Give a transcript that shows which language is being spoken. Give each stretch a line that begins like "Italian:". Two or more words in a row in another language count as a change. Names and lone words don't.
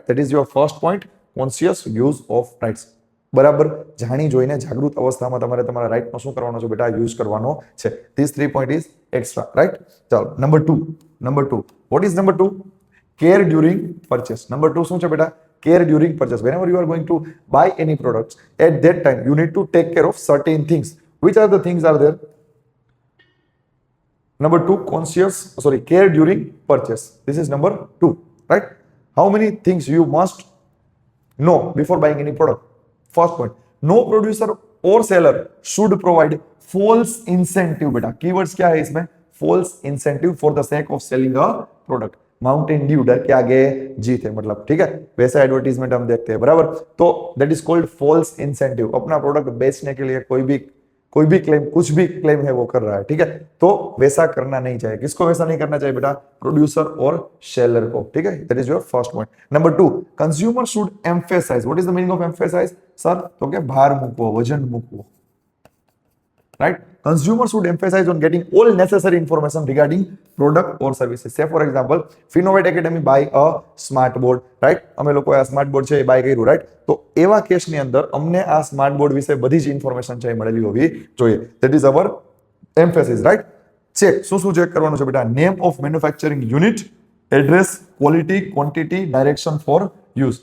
English: that is your first point, conscious use of rights.
Gujarati: બરાબર જાણી જોઈને જાગૃત અવસ્થામાં તમારે તમારા રાઇટનો શું કરવાનો છે બેટા? યુઝ કરવાનો છે.
English: this 3 point is extra, right.
Gujarati: ચાલો, નંબર 2.
English: what is number 2? care during purchase.
Gujarati: નંબર 2 શું છે બેટા?
English: care during purchase. whenever you are going to buy any products, at that time you need to take care of certain things. Which are the things are there? Number 2, care during purchase. This is number 2, right? How many things you must know before buying any product? First point, no producer or seller should provide false incentive.
Hindi: बेटा keywords क्या है इसमें?
English: False incentive for the sake of selling a product.
Hindi: माउंटेन ड्यू डर के आगे जीत है, मतलब ठीक है, वैसा एडवर्टीजमेंट हम देखते हैं, बराबर. तो
English: that is called false incentive.
Hindi: अपना प्रोडक्ट बेचने के लिए कोई भी क्लेम, कुछ भी क्लेम है वो कर रहा है, ठीक है. तो वैसा करना नहीं चाहिए. किसको वैसा नहीं करना चाहिए बेटा? प्रोड्यूसर और सेलर को, ठीक है.
English: that is your first point. number 2, consumer should emphasize. what is the meaning of emphasize sir?
Gujarati: તો કે ભાર મૂકવો, વજન મૂકવો,
English: right. Consumer should emphasize on getting all necessary information regarding product or services. Say for example, Finovate Academy buy a smart board, right.
Gujarati: અમે લોકો આ સ્માર્ટ બોર્ડ છે એ બાય કર્યું, રાઈટ. તો એવા કેસની અંદર અમને આ સ્માર્ટ બોર્ડ વિશે બધી જ ઇન્ફોર્મેશન છે એ મળેલી હોવી જોઈએ.
English: that is our emphasis, right. check.
Gujarati: શું ચેક કરવાનું છે બેટા?
English: name of manufacturing unit, address, quality, quantity, direction for use.